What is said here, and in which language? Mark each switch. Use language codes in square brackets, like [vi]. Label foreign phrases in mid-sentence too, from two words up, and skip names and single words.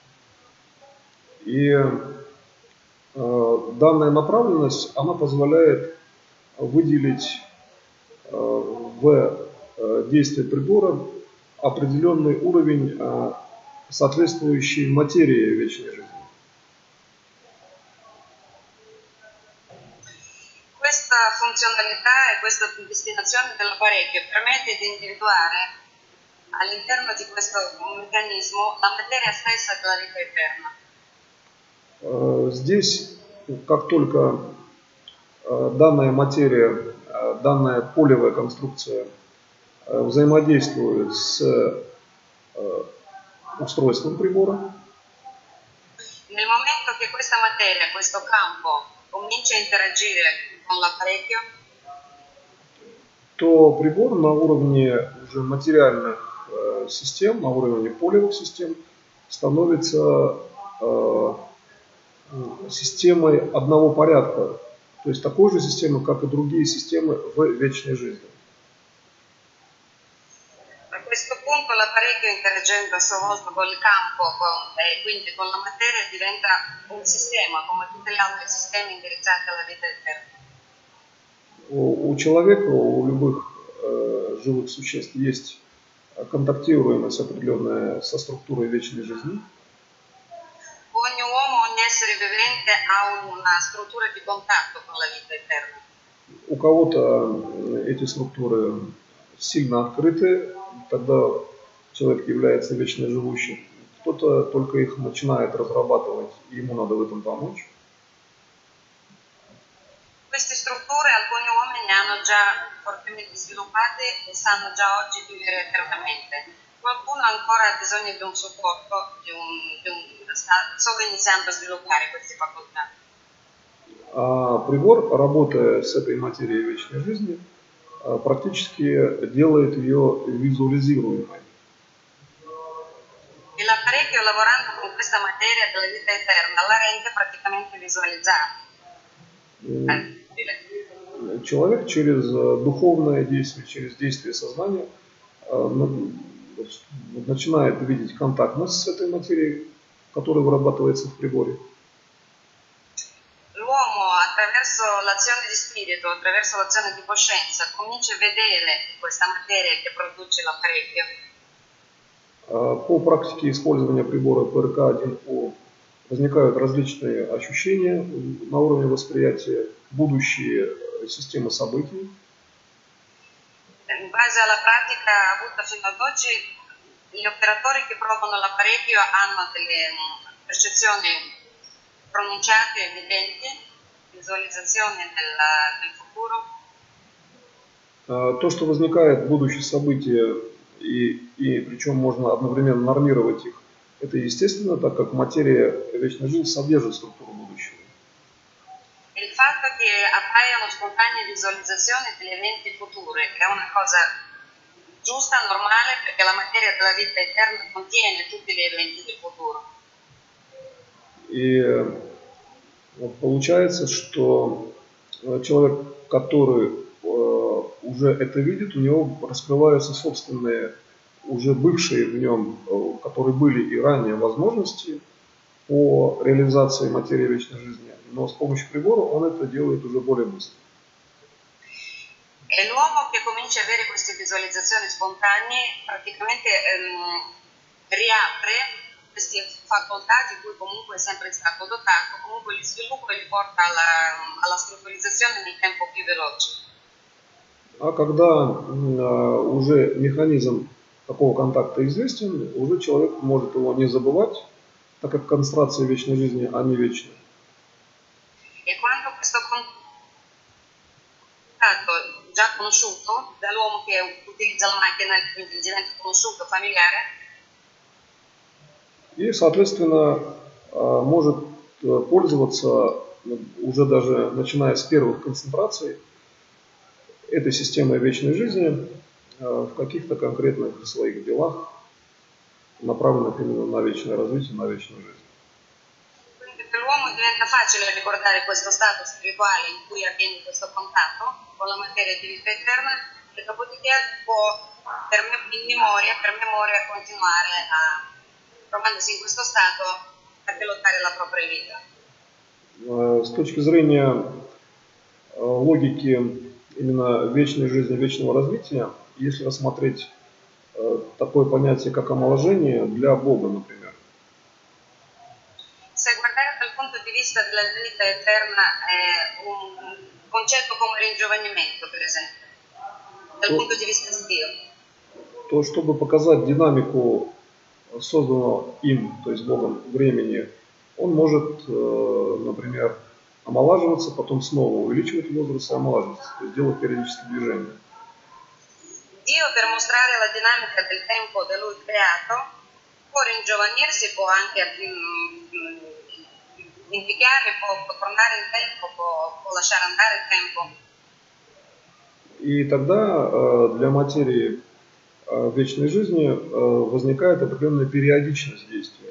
[ru] И данная направленность, она позволяет выделить в действие прибора определенный уровень соответствующей материи вечной жизни. [it] Questa funzionalità e questa destinazione dell'apparecchio permette di individuare all'interno di questo meccanismo la materia stessa della vita eterna. [ru] Здесь, как только данная материя, данная полевая конструкция взаимодействует с устройством прибора, [it] nel momento che questa materia, questo campo comincia a interagire con l'apparecchio, [ru] то прибор на уровне уже материальных систем, на уровне полевых систем становится системой одного порядка, то есть такой же системой, как и другие системы в вечной жизни. [it] A questo punto l'apparecchio, interagendo a sua volta con il campo e quindi con la materia, diventa un sistema come tutti gli altri sistemi indirizzati alla vita eterna. [ru] У человека, у любых живых существ есть контактируемость определенная со структурой вечной жизни. [it] Ogni uomo, ogni essere vivente ha una struttura di contatto con la vita eterna. [ru] У кого-то эти структуры сильно открыты, тогда человек является вечно живущим. Кто-то только их начинает разрабатывать, и ему надо в этом помочь. [it] Queste strutture alcuni uomini hanno già fortemente sviluppate e sanno già oggi vivere eternamente. qualcuno ancora ha bisogno di un supporto, sta solo iniziando a sviluppare queste facoltà. [ru] А прибор, работая с этой материей вечной жизни, практически делает ее визуализируемой. [it] E l'apparecchio, lavorando con questa materia della vita eterna, la rende praticamente visualizzabile. [ru] Человек через духовное действие, через действие сознания начинает видеть контактность с этой материей, которая вырабатывается в приборе. [it] L'uomo, attraverso l'azione di spirito, attraverso l'azione di coscienza, comincia a vedere questa materia che produce l'apparecchio. [ru] По практике использования прибора ПРК-1О возникают различные ощущения на уровне восприятия, будущие системы событий. [it] In base alla pratica avuta fino ad oggi, gli operatori che provano l'apparecchio hanno delle percezioni pronunciate e evidenti, visualizzazioni del futuro. [ru] То, что возникает будущие события, и причем можно одновременно нормировать их, это естественно, так как материя вечной жизни содержит структуру будущего. [it] Il fatto che appaiano spontanee visualizzazioni degli eventi futuri è una cosa giusta, normale, perché la materia della vita eterna contiene tutti gli eventi del futuro. [ru] И получается, что человек, который уже это видит, у него раскрываются собственные, уже бывшие в нем, которые были и ранее возможности по реализации материи вечной жизни, но с помощью прибора он это делает уже более быстро. [it] E l'uomo che comincia a avere queste visualizzazioni spontanee praticamente riapre queste facoltà di cui comunque è sempre stato dotato, comunque li sviluppa e li porta alla strutturizzazione nel tempo più veloce. [ru] А когда уже механизм такого контакта известен, уже человек может его не забывать, так как концентрация вечной жизни, они вечны. [it] E quando questo contatto già conosciuto dall'uomo che utilizza la macchina, quindi diventa conosciuto, familiare, [ru] и, соответственно, может пользоваться уже даже начиная с первых концентраций этой системой вечной жизни в каких-то конкретных своих делах, направленных именно на вечное развитие, на вечную жизнь. [it] Quindi per l'uomo diventa facile ricordare questo stato spirituale in cui avviene questo contatto con la materia di vita eterna e dopodiché può in memoria continuare trovandosi in questo stato a pilottare la propria vita. [ru] С точки зрения логики именно вечной жизни, вечного развития, если рассмотреть такое понятие, как омоложение для Бога, например. [it] Se guardare dal punto di vista della vita eterna è un concetto come ringiovanimento, per esempio, dal punto di vista di Dio. [ru] То, чтобы показать динамику созданного им, то есть Богом, времени, он может, например, омолаживаться, потом снова увеличивать возраст и омолаживаться, то есть делать периодические движения. [it] Dio, per mostrare la dinamica del tempo da lui creato, può ringiovanirsi, può anche invecchiare, può tornare in tempo, può lasciare andare il tempo. [ru] И тогда для материи вечной жизни возникает определенная периодичность действия.